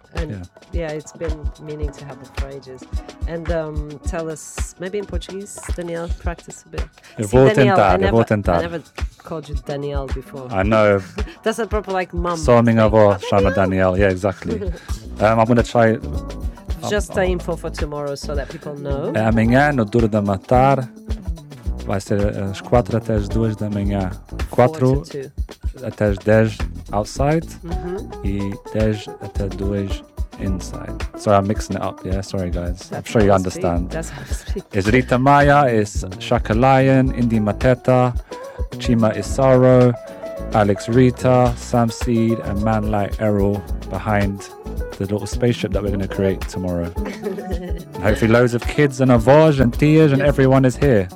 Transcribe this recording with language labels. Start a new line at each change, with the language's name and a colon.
English: And it's been meaning to have it for ages. And tell us, maybe in Portuguese, Daniel, practice a bit.
Portuguese: Eu vou tentar.
English: I never called you Daniel before. I know. That's a proper like mum.
Portuguese: Só me avó chama Daniel.
English: Yeah, exactly. I'm going to try... Just the info for tomorrow so that people know.
Portuguese: Amanhã, no Duro da Matar, vai ser às 4 até às 2 da manhã. 4 até às 10 outside e 10 até 2 inside.
English: Sorry, I'm mixing it up. Yeah, sorry, guys. That's I'm sure you understand. That's how I speak. It's Rita Maya, it's Shaka Lion, Indy Mateta, Chima Isaro, Alex Rita, Sam Seed, and Man Like Errol behind the little spaceship that we're going to create tomorrow. Hopefully loads of kids and Avoj and Tiers and everyone is here.